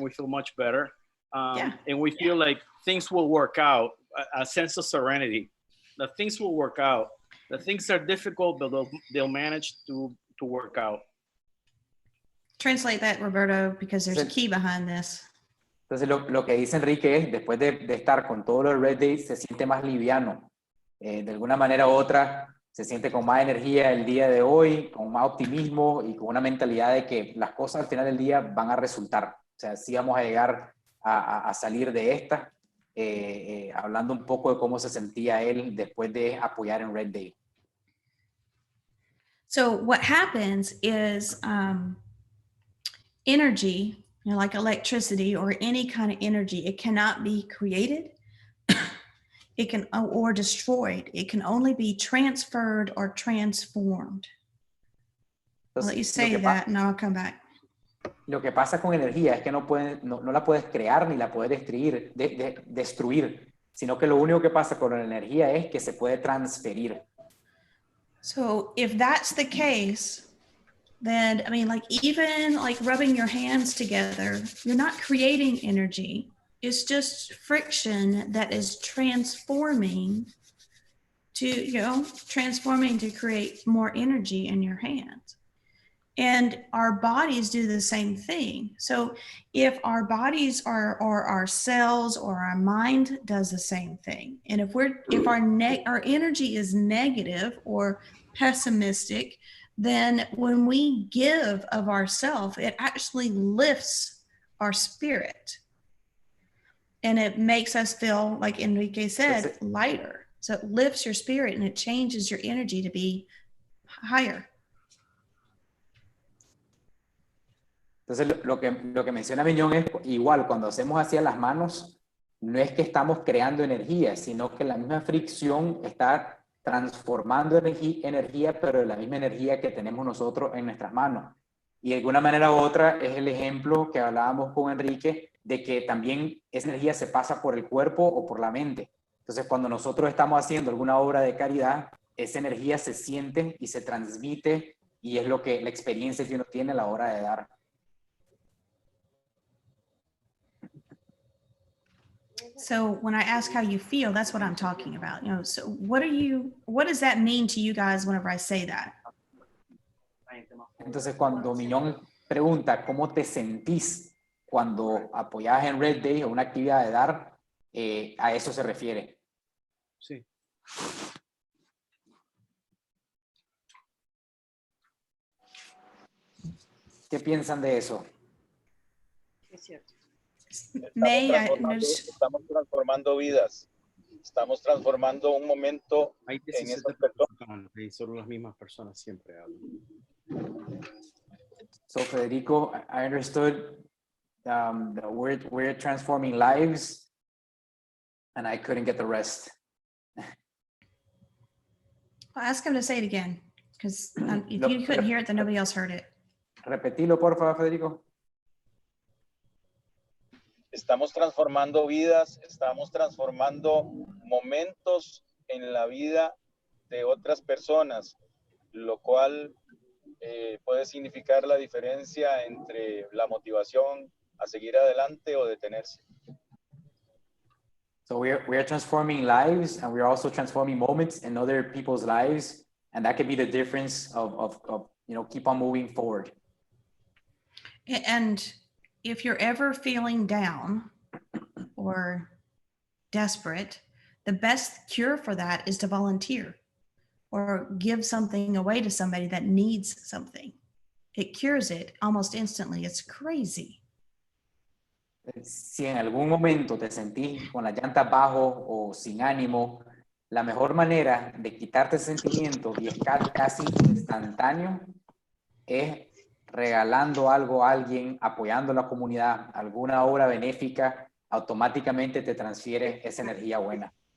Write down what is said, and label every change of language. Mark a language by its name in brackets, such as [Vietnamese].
[English] We feel much better, and we feel like things will work out. A sense of serenity, that things will work out. The things are difficult, but they'll manage to work out. Translate that, Roberto, because there's a key behind this. [Spanish] Entonces lo que dice Enrique es, después de estar con todos los Red Days, se siente más liviano. De alguna manera u otra, se siente con más energía el día de hoy, con más optimismo y con una mentalidad de que las cosas al final del día van a resultar. O sea, sí vamos a llegar a salir de esta. Hablando un poco de cómo se sentía él después de apoyar en Red Day. [English] So what happens is energy, you know, like electricity or any kind of energy, it cannot be created, it can or destroyed. It can only be transferred or transformed. Entonces, I'll let you say that and I'll come back. [Spanish] Lo que pasa con energía es que no la puedes crear ni la puedes destruir, sino que lo único que pasa con la energía es que se puede transferir. [English] So if that's the case, then, I mean, like even like rubbing your hands together, you're not creating energy. It's just friction that is transforming to create more energy in your hands. And our bodies do the same thing. So if our bodies or our cells or our mind does the same thing, and if our energy is negative or pessimistic, then when we give of ourselves, it actually lifts our spirit. And it makes us feel, like Enrique said, lighter. So it lifts your spirit and it changes your energy to be higher. [Spanish] Entonces, lo que menciona Mignon es igual, cuando hacemos hacia las manos, no es que estamos creando energía, sino que la misma fricción está transformando energía, pero la misma energía que tenemos nosotros en nuestras manos. Y de alguna manera u otra es el ejemplo que hablábamos con Enrique, de que también esa energía se pasa por el cuerpo o por la mente. Entonces, cuando nosotros estamos haciendo alguna obra de caridad, esa energía se siente y se transmite, y es la experiencia que uno tiene a la hora de dar. [English] So when I ask how you feel, that's what I'm talking about. You know, so what does that mean to you guys whenever I say that? [Spanish] Entonces, cuando Mignon pregunta cómo te sentís cuando apoyás en Red Day o una actividad de dar, a eso se refiere. Sí. ¿Qué piensan de eso? Es cierto. May, estamos transformando vidas. Estamos transformando un momento Hay en 17 esas personas. personas y son las mismas personas siempre hablan. [English] So Federico, I understood that we're transforming lives, and I couldn't get the rest. I'll ask him to say it again, because if you couldn't hear it, then nobody else heard it. [Spanish] Repetilo, por favor, Federico. Estamos transformando vidas, estamos transformando momentos en la vida de otras personas, lo cual puede significar la diferencia entre la motivación a seguir adelante o detenerse. [English] So we are transforming lives, and we're also transforming moments in other people's lives, and that could be the difference of keep on moving forward. And if you're ever feeling down or desperate, the best cure for that is to volunteer or give something away to somebody that needs something. It cures it almost instantly. It's crazy. [Spanish] Si en algún momento te sentís con las llantas bajo o sin ánimo, la mejor manera de quitarte ese sentimiento, y es casi instantáneo, es regalando algo a alguien, apoyando a la comunidad, alguna obra benéfica, automáticamente te transfiere esa energía buena.